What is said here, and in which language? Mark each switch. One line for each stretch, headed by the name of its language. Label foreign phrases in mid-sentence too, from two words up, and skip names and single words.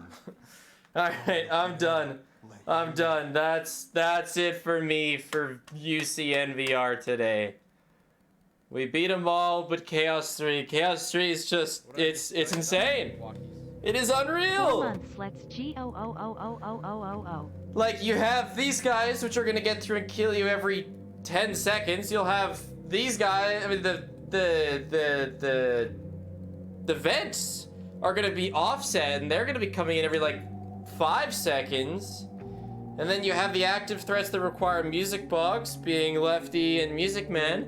English: Alright, I'm done. I'm done. That's it for me for UCN VR today. We beat them all, but Chaos 3. Chaos 3 is just, it's insane. It is unreal. 4 months, let's G-O-O-O-O-O-O-O-O. Like, you have these guys, which are gonna get through and kill you every 10 seconds. You'll have these guys, I mean, the vents are gonna be offset, and they're gonna be coming in every, like, 5 seconds. And then you have the active threats that require music box, being Lefty and Music Man.